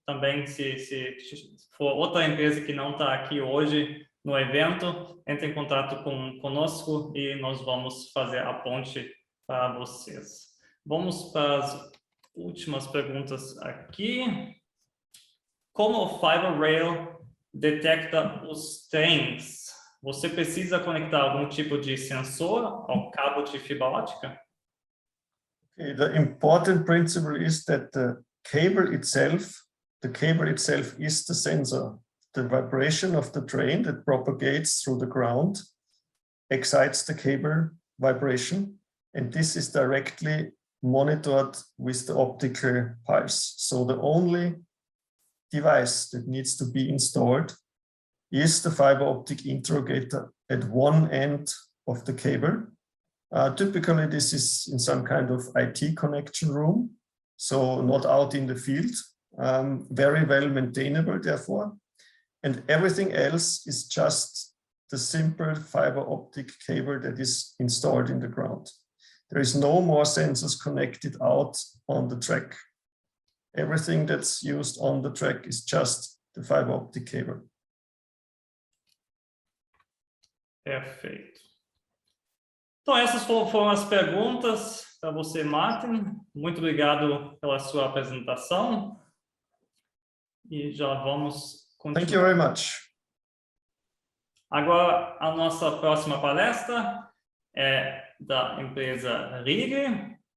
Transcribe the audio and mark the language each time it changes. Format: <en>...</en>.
<pt>Também, se for outra empresa que não está aqui hoje no evento, entre em contato conosco e nós vamos fazer a ponte para vocês. Vamos para as últimas perguntas aqui. Como o FiberRail detecta os trens? Você precisa conectar algum tipo de sensor ao cabo de fibra óptica?</pt> <en>Okay, the important principle is that the cable itself is the sensor. The vibration of the train that propagates through the ground excites the cable vibration, and this is directly monitored with the optical pulse. So the only device that needs to be installed is the fiber optic interrogator at one end of the cable. Typically, this is in some kind of IT connection room, so not out in the field, very well maintainable, therefore. And everything else is just the simple fiber optic cable that is installed in the ground. There is no more sensors connected out on the track. Everything that's used on the track is just the fiber optic cable.</en> <pt>Perfeito. Então, essas foram as perguntas para você, Martin. Muito obrigado pela sua apresentação. E já vamos continuar.</pt> <en>Thank you very much.</en> <pt>Agora, a nossa próxima palestra é da empresa RIEGL.</pt>